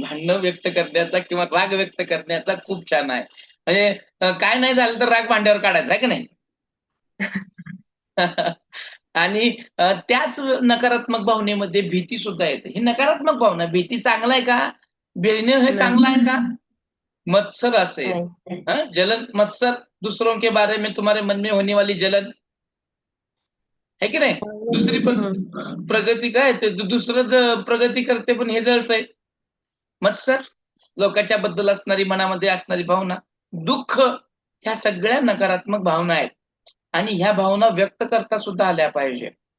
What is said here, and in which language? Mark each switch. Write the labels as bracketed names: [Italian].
[Marathi] भांडणं व्यक्त करण्याचा किंवा राग व्यक्त करण्याचा खूप छान आहे. म्हणजे काय नाही झालं तर राग भांड्यावर काढायचा, आहे की नाही? आणि त्याच नकारात्मक भावनेमध्ये भीती सुद्धा येते. ही नकारात्मक भावना, भीती चांगला आहे का? भिणे हे चांगलं आहे का? मत्सर असेल, नाही. [Hindi] जलन, मत्सर, दूसरों के बारे में तुम्हारे मन में होने वाली जलन, है [Marathi] की नाही? दुसरी पण प्रगती काय ते दुसरं प्रगती करते पण हे जळतंय. मत्सर, लोकांच्या बद्दल असणारी, मनामध्ये असणारी भावना, दुःख, ह्या सगळ्या नकारात्मक भावना आहेत आणि ह्या भावना व्यक्त करता सुद्धा आल्या पाहिजे.